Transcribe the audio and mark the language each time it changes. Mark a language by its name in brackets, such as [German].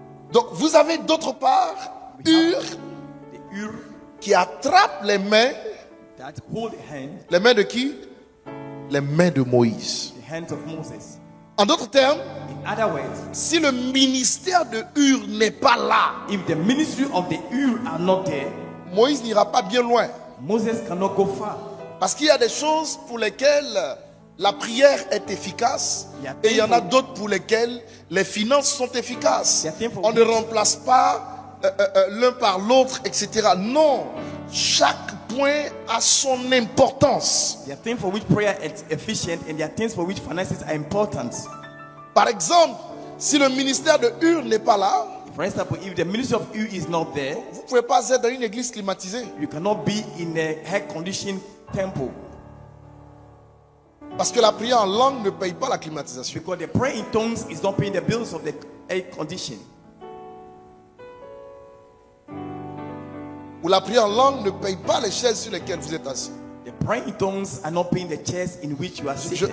[French] Donc vous avez d'autre part Ur [English] The Ur [French] qui attrape les mains. [English] that hold the hand, [French] Les mains de qui? Les mains de Moïse. [English] the hands of Moses. [French] En d'autres termes, [English] In other words, [French] si le ministère de Ur n'est pas là, [English] if the ministry of the Ur are not there, [French] Moïse n'ira pas bien loin. [English] Moses cannot go far. [French] Parce qu'il y a des choses pour lesquelles la prière est efficace et il y en a d'autres pour lesquelles les finances sont efficaces. On ne remplace pas l'un par l'autre, etc. Non, chaque point a son importance. [English] There are things for which prayer is efficient and there are things for which finances are important. [French] Par exemple, si le ministère de Ur n'est pas là, [English] For example, if the ministry of Ur is not there, [French] vous ne pouvez pas être dans une église climatisée. [English] you cannot be in a air-conditioned temple [French] Parce que la prière en langue ne paye pas la climatisation. [English] because the prayer in tongues is not paying the bills of the air condition. [French] Ou la prière en langue ne paye pas les chaises sur lesquelles vous êtes assis. [English] The prayer in tongues are not paying the chairs in which you are seated.